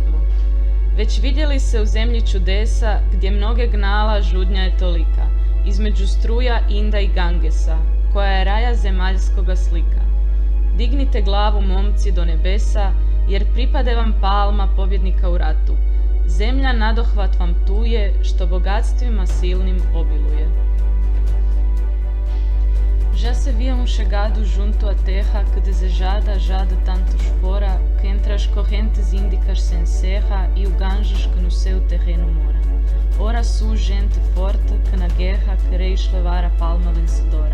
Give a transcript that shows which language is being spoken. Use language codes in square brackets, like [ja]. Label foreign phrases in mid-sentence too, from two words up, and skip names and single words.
[hr] Već vidjeli se u zemlji čudesa, gdje mnoge gnala žudnja je tolika, između struja Inda i Gangesa, koja je raja zemaljskoga slika. Dignite glavu, momci, do nebesa, jer pripade vam palma pobjednika u ratu. Zemlja nadohvat vam tuje, što bogatstvima silnim obiluje. [pt] Já se via chegado junto à terra que desejada já de tantos fora, que entre as correntes índicas se encerra e o Ganges que no seu terreno mora. Ora sois gente forte que na guerra quereis levar a palma vencedora.